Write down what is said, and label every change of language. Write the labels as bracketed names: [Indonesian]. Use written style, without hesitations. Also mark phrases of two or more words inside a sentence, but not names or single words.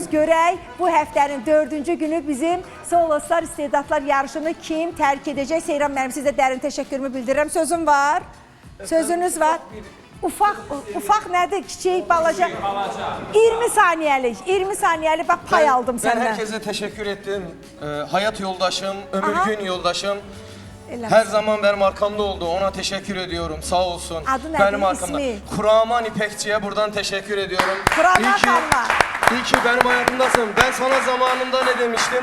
[Azerbaijani] Görək bu həftənin 4-cü günü bizim Solostar istedadlar yarışını kim tərk edəcək? Seyran müəllim sizə dərin təşəkkürümü bildirirəm. Sözüm var. Sözünüz var. Ufaq nədir? Kiçik, balaca. 20 saniyəlik bax pay aldım səndən. [Turkish] Ben herkese teşekkür ettim. Hayat yoldaşım, ömür gün yoldaşım. Her zaman benim arkamda oldu. Ona teşekkür ediyorum. Sağ olsun. Adı nedir, Benim arkamda. ismi? Kuraman İpekçi'ye buradan teşekkür ediyorum. Kuraman İyi ki- abla. İyi ki benim hayatımdasın. Ben sana zamanında ne demiştim?